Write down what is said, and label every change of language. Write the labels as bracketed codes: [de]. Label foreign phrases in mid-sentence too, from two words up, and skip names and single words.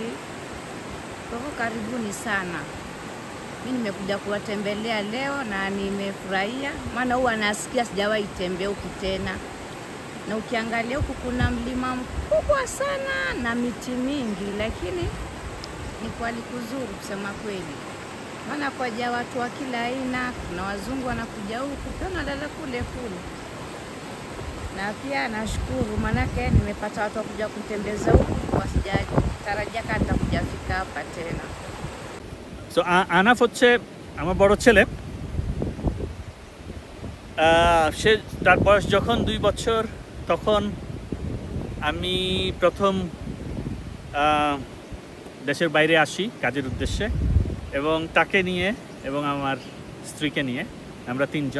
[sw] Kwa hivyo karibuni sana. Mimi nimekuja kuwatembelea leo na nimefurahia, maana huwa nasikia sijawahi tembea huku tena, na ukiangalia huku kuna mlima mkubwa sana na miti mingi, lakini ni kweli kuzuri kusema kweli, maana kwaja watu wa kila aina. Kuna wazungu wanakuja huku, pia wanalala kule kule, na pia nashukuru maanake nimepata watu wa kuja kutembeza huku, wasijatarajia kama nitakuja fika hapa tena. [bn] So আনাফ হচ্ছে আমার বড় ছেলে। সে তার বয়স যখন 2 বছর, তখন আমি প্রথম দেশের বাইরে আসি কাজের উদ্দেশ্যে, এবং তাকে নিয়ে এবং আমার স্ত্রীকে নিয়ে আমরা 3 জন।